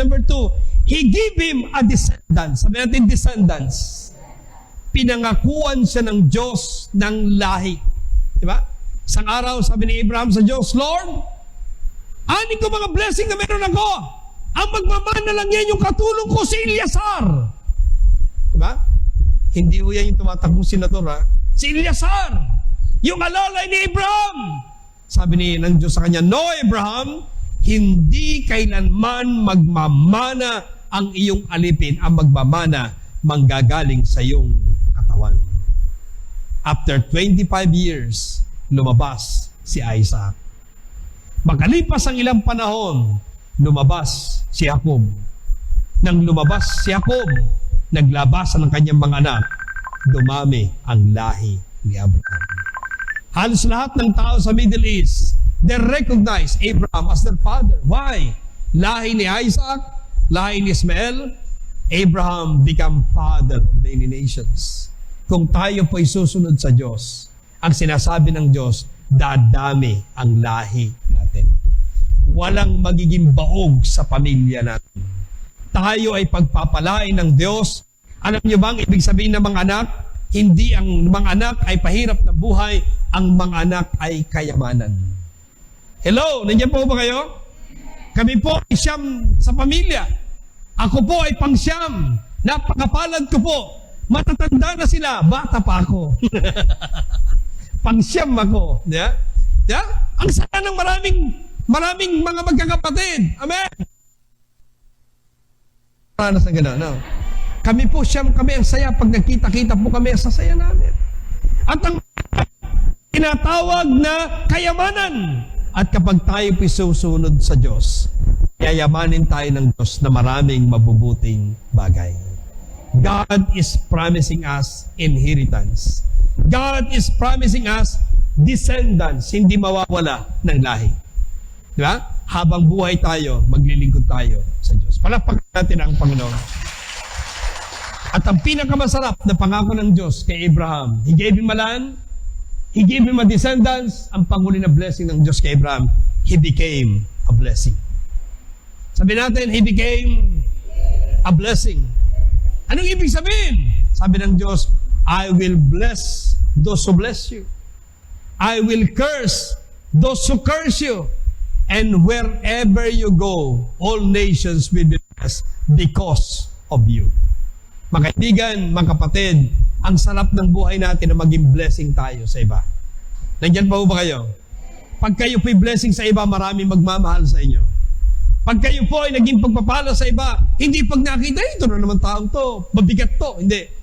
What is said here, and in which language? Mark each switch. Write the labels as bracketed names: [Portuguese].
[English] Number 2, He gave him a descendants. [Filipino] Sabi natin, descendants. Pinangakuan siya ng Diyos ng lahi. Diba? Isang araw, sabi ni Abraham sa Diyos, Lord, ani ko mga blessing na meron ako. Ang magmamana lang yan yung katulong ko si Eleazar. Diba? Hindi ho yan yung tumatakbong senator, ha? Si Eleazar, yung alalay ni Abraham. Sabi ng Diyos sa kanya, no, Abraham, hindi kailanman magmamana ang iyong alipin. Ang magmamana, manggagaling sa iyong katawan. After 25 years, lumabas si Isaac. Makalipas ang ilang panahon, lumabas si Jacob. Nang lumabas si Jacob, naglabasan ng kanyang mga anak, dumami ang lahi ni Abraham. Halos lahat ng tao sa Middle East, [English] they recognize Abraham as their father. Why? [Filipino] Lahi ni Isaac, lahi ni Ismael, [English] Abraham became father of many nations. [Filipino] Kung tayo po'y susunod sa Diyos, ang sinasabi ng Diyos, dadami ang lahi natin. Walang magiging baog sa pamilya natin. Tayo ay pagpapalain ng Diyos. Alam niyo bang ibig sabihin ng mga anak? Hindi ang mga anak ay pahirap na buhay, ang mga anak ay kayamanan. Hello, nandiyan po ba kayo? Kami po ay siyam sa pamilya. Ako po ay pangsyam. Napakapalad ko po. Matatanda na sila, bata pa ako. Pangsyam ako. Yeah? Yeah? Ang saya ng maraming mga magkakapatid. Amen? Para sa gano'n, no? Kami po siyam, kami ang saya. Pag nagkita-kita po kami, ang sasaya namin. At ang tinatawag na kayamanan. At kapag tayo po susunod sa Diyos, yayamanin tayo ng Diyos na maraming mabubuting bagay. [English] God is promising us inheritance. God is promising us descendants, [Filipino] hindi mawawala ng lahi. Diba? Habang buhay tayo, maglilingkod tayo sa Diyos. Palakpakan natin ang Panginoon. At ang pinakamasarap na pangako ng Diyos kay Abraham, [English] He gave him a land, He gave him a descendants, [Filipino] ang panghuli na blessing ng Diyos kay Abraham, [English] he became a blessing. [Filipino] Sabi natin, [English] he became a blessing. [Filipino] Anong ibig sabihin? Sabi ng Diyos, [English] I will bless those who bless you. I will curse those who curse you. And wherever you go, all nations will be blessed because of you. [Filipino] Mga kaibigan, mga kapatid, ang sarap ng buhay natin na maging blessing tayo sa iba. Nandiyan pa ba kayo? Pag kayo po'y blessing sa iba, marami magmamahal sa inyo. Pag kayo po ay naging pagpapala sa iba, hindi pag nakita, ito na naman taong to, mabigat to. Hindi.